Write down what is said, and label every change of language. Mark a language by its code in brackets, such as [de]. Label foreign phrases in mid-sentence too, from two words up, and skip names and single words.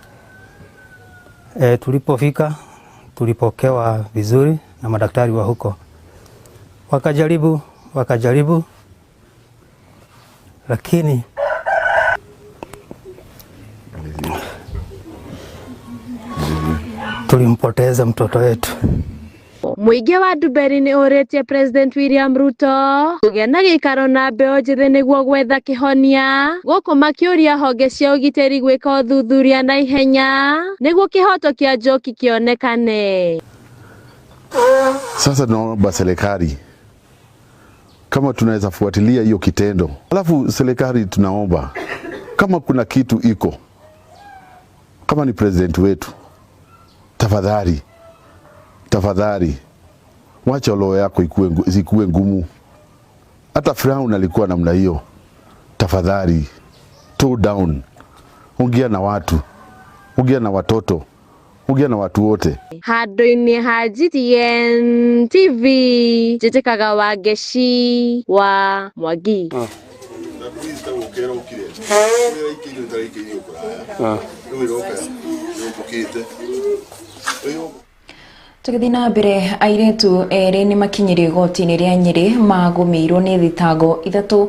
[sw] Tulipofika tulipokewa vizuri na madaktari wa huko. Wakajaribu lakini tulimpoteza mtoto wetu. [ki] Muingi wa Nduiri ni uretie President William Ruto kugia na gikaro na mbeo njithe niguo gwetha kihonia guku makiuria honge cia ugitiri gwika uthuthuria na ihenya niguo kihoto kia Njoki kionekane. [sw] Sasa tunaomba serikali kama tunaweza fuatilia hiyo kitendo. Alafu serikali tunaomba kama kuna kitu iko, kama ni president wetu, tafadhali wacha roho yako isikuwe ngumu. Hata Firauni alikuwa namna hiyo. Tafadhali [en] toe down, [sw] ongea na watu, ongea na watoto, ongea na watu wote. [ki] Handu-ini ha GTN TV Njĩtĩkaga Wangeci wa Mwangi. Tũgĩthiĩ na mbere, airĩtu erĩ nĩ makinyĩire igoti-inĩ rĩa Nyeri magũmĩirwo nĩ thitango ithatũ.